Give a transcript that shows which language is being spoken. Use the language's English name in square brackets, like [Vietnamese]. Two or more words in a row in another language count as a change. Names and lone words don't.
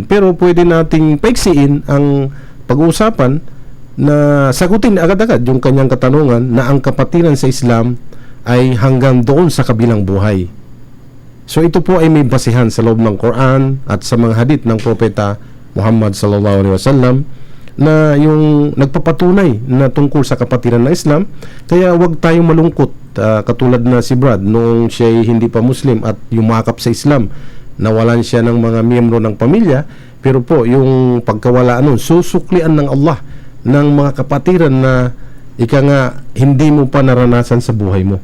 [Filipino] Pero pwede nating paiksiin ang pag-uusapan na sagutin agad-agad yung kanyang katanungan na ang kapatiran sa Islam ay hanggang doon sa kabilang buhay. So ito po ay may basihan sa loob ng Quran at sa mga hadith ng Propeta Muhammad [Arabic] صلى الله عليه وسلم [Filipino] na yung nagpapatunay na tungkol sa kapatiran ng Islam. Kaya wag tayong malungkot, katulad na si Brad noong siya ay hindi pa Muslim at yumakap sa Islam, nawalan siya ng mga miyembro ng pamilya, pero po yung pagkawala nun, susuklian ng Allah ng mga kapatiran na ika nga hindi mo pa naranasan sa buhay mo.